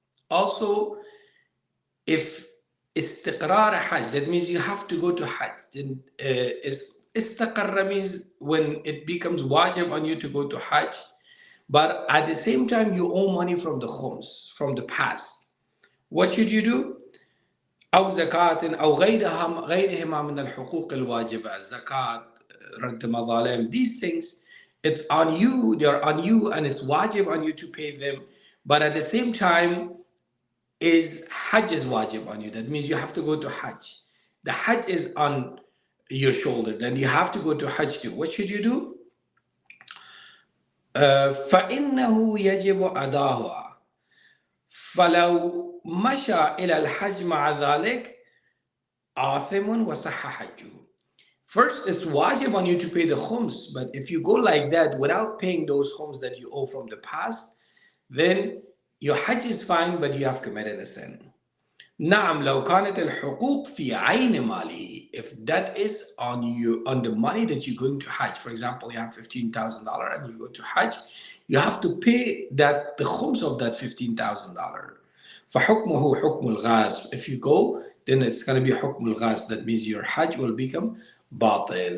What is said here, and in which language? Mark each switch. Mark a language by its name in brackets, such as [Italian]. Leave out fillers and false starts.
[English] Also, if istiqrar Hajj, that means you have to go to Hajj. Then istaqarra means when it becomes wajib on you to go to Hajj, but at the same time you owe money from the khums, from the past. What should you do? [Arabic] أو زكاة أو غيرهما من الحقوق الواجبة, [English] zakat, [Arabic] رد مظالم. [English] These things, it's on you, they're on you, and it's wajib on you to pay them. But at the same time, is Hajj is wajib on you. That means you have to go to Hajj. The Hajj is on your shoulder. Then you have to go to Hajj too. What should you do? [Arabic] فإنه يجب أداؤها فلو مشى إلى الحج مع ذلك آثم وصح حجه. [English] First, it's wajib on you to pay the khums, but if you go like that without paying those khums that you owe from the past, then your Hajj is fine, but you have committed a sin. [Arabic] نعم لو كانت الحقوق في عين ماله. [English] If that is on you, on the money that you're going to Hajj. For example, you have $15,000 and you go to Hajj, you have to pay that, the khums of that $15,000. [Arabic] فحكمه حكم الغاز. [English] If you go, then it's going to be [Arabic] حكم الغاز. [English] That means your Hajj will become batil.